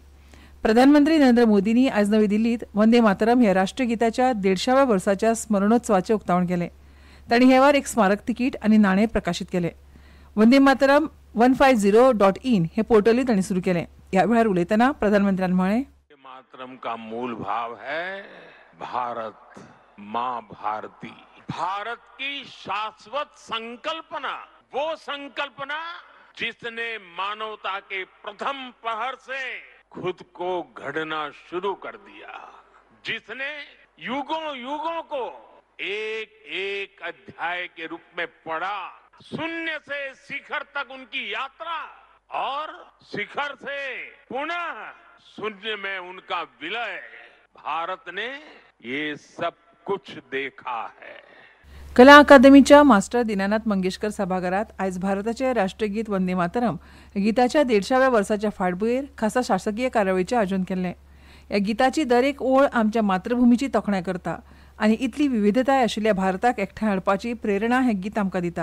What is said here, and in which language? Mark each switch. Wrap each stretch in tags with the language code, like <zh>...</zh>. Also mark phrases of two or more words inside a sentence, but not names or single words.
<kok>प्रधानमंत्री नरेंद्र मोदींनी आज नवी दिल्लीत वंदे मातरम ह्या राष्ट्रीय गिताच्या 150व्या वर्साच्या स्मरणोत्सवाचें उक्तावण केलें. तांणी हे वार एक स्मारक तिकीट आनी नाणें प्रकाशीत केलें. वंदे मातरम 150.in हे पोर्टलूय तांणी सुरू केलें. ह्या वेळार उलयतना प्रधानमंत्र्यान म्हळें,</kok> <hi>मातरम का मूल भाव है भारत माँ भारती. भारत की शाश्वत संकल्पना, वो संकल्पना जिसने मानवता के प्रथम पहर से खुद को गढ़ना शुरू कर दिया, जिसने युगों युगों को एक एक अध्याय के रूप में पढ़ा, शून्य से शिखर तक उनकी यात्रा और शिखर से पुनः शून्य में उनका विलय. भारत ने ये सब कुछ देखा है.</hi> <kok>कला अकादमीच्या मास्टर दीनानाथ मंगेशकर सभाघरात आयज भारताचे राष्ट्रीय गीत वंदे मातरम गिताच्या 150व्या वर्साच्या फाटभुंयेर खासा शासकीय कार्यावळीचें आयोजन केल्लें. ह्या गिताची दर एक ओळ आमच्या मातृभुमीची तोखणाय करता आनी इतली विविधताय आशिल्ल्या भारताक एकठांय हाडपाची प्रेरणा हें गीत आमकां दिता.</kok>